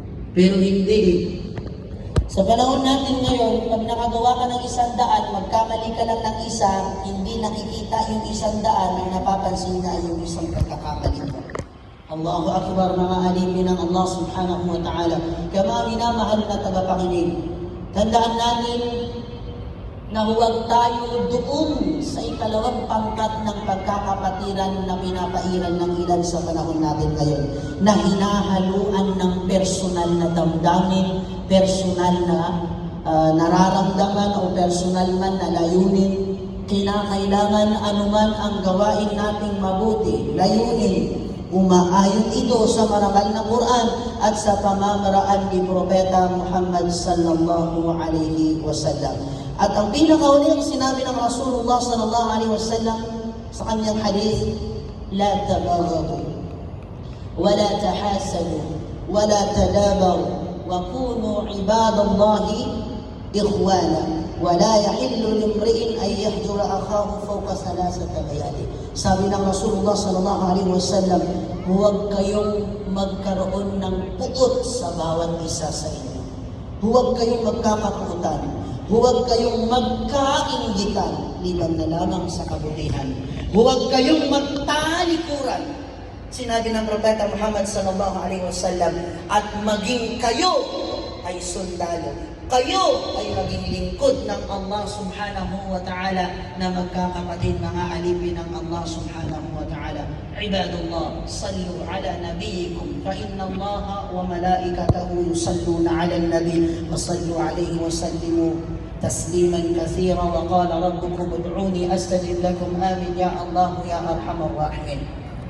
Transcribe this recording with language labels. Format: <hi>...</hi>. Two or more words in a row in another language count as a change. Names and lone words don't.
<tl>Pero hindi. Sa panahon natin ngayon, pag nakagawa ka ng 100, magkamali ka lang ng isa, hindi nakikita yung 100, ang napapansin na yung isang pagkakamali mo.</tl> <ar>الله أكبر,</ar> <tl>mga alipin ng Allah</tl> <ar>سبحانه وتعالى.</ar> <tl>Kaya minamahal na tagapakinig, tandaan natin na huwag tayo doon sa ikalawang pangkat ng pagkakapatiran na pinapairan ng ilan sa panahon natin ngayon, na hinahaluan ng personal na damdamin, personal na nararamdaman o personal man na layunin. Kinakailangan anuman ang gawain nating mabuti, layunin, umaayon ito sa marangal na Quran at sa pamamaraan ni Propeta Muhammad</tl> <ar>صلى الله عليه وسلم.</ar> <tl>At ang pinakauling sinabi ng</tl> <ar>رسول الله صلى الله عليه وسلم</ar> <tl>sa kanyang hadith,</tl> <ar>لا تباغضوا ولا تحاسدوا ولا تدابروا وكونوا عباد الله إخوانا ولا يحل لامرئ أن يهجر أخاه فوق ثلاث ليال.</ar> <tl>Sabi ng</tl> <ar>رسول الله صلى الله عليه وسلم,</ar> <tl>huwag kayong magkaroon ng puot sa bawat isa sa inyo. Huwag kayong magkakapuutan. Huwag kayong magkainggitan, liban na lamang sa kabutihan. Huwag kayong magtalikuran, sinabi ng Propeta Muhammad</tl> <ar>صلى الله عليه وسلم,</ar> <tl>at maging kayo ay sundalo. Kayo ay maging lingkod ng Allah</tl> <ar>سبحانه وتعالى</ar> <tl>na magkakapatid, mga alipin ng Allah</tl> <ar>سبحانه وتعالى. عباد الله صلوا على نبيكم فإن الله وملائكته يصلون على النبي وصلوا عليه وسلموا تسليما كثيرا وقال ربكم ادعوني أستجب لكم آمين يا الله يا أرحم الراحمين.</ar>